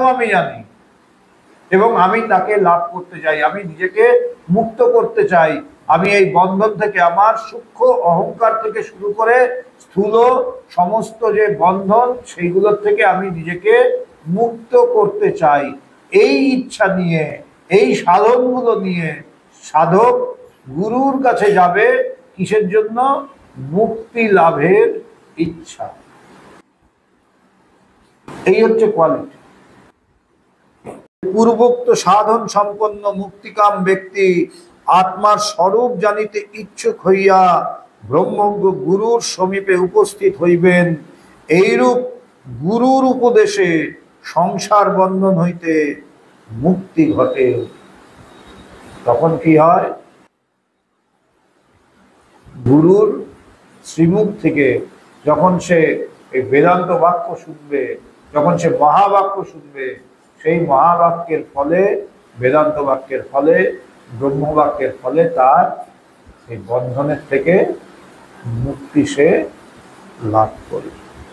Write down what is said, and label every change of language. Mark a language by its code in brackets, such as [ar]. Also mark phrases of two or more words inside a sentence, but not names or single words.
[bn] আমি জানি এবং আমি তাকে লাভ করতে চাই আমি নিজেকে মুক্ত করতে চাই আমি এই বন্ধন থেকে আমার সূক্ষ্ম অহংকার থেকে শুরু করে স্থূল সমস্ত যে বন্ধন সেইগুলোর থেকে আমি নিজেকে মুক্ত করতে চাই এই ইচ্ছা নিয়ে এই সাধনগুলো নিয়ে সাধক গুরুর কাছে যাবে কিসের জন্য মুক্তি লাভের ইচ্ছা এই হচ্ছে কোয়ালিটি পূর্বোক্ত সাধন সম্পন্ন মুক্তিকাম ব্যক্তি আত্মার স্বরূপ জানিতে ইচ্ছুক হইয়া ব্রহ্মজ্ঞ গুরুর সমীপে উপস্থিত হইবেন এইরূপ গুরুর উপদেশে সংসার বন্ধন হইতে মুক্তি ঘটে তখন কি হয় गुरुर श्रीमुख থেকে যখন সে এই বেদান্ত বাক্য শুনবে যখন সে মহাবাক্য শুনবে সেই মহাবাক্যের ফলে বেদান্ত বাক্যের ফলে ব্রহ্মবাক্যের ফলে তার এই বন্ধনের থেকে মুক্তি সে লাভ করবে।